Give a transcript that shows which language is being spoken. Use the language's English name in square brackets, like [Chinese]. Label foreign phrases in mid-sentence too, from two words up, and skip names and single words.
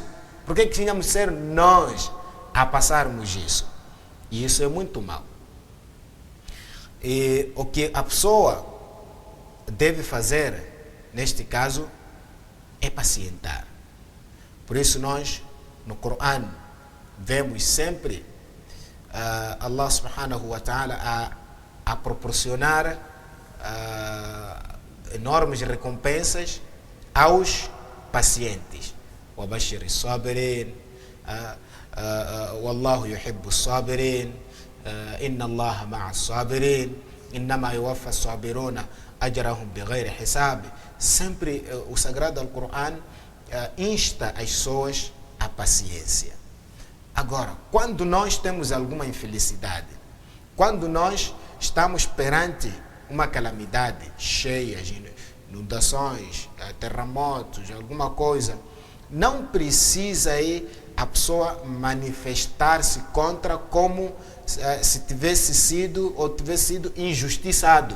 [Portuguese] Porque tínhamos que ser nós a passarmos isso? E isso é muito mal. E o que a pessoa deve fazer neste caso é pacientar. Por isso nós, no Corão, vemos sempre [Arabic] الله سبحانه وتعالى [Portuguese] a proporcionar enormes recompensas aos pacientes. [Arabic] وَبَشِّرِ الصَّابِرِينَ. والله يحب الصابرين إن الله مع الصابرين إنما يوفى الصابرون أجرهم بغير حساب. [Portuguese] Sempre o Sagrado Alcorão insta as pessoas à paciência. Agora, quando nós temos alguma infelicidade, quando nós estamos perante uma calamidade, cheias, inundações, terremotos, alguma coisa, não precisa aí a pessoa manifestar-se contra como se tivesse sido ou tivesse sido injustiçado.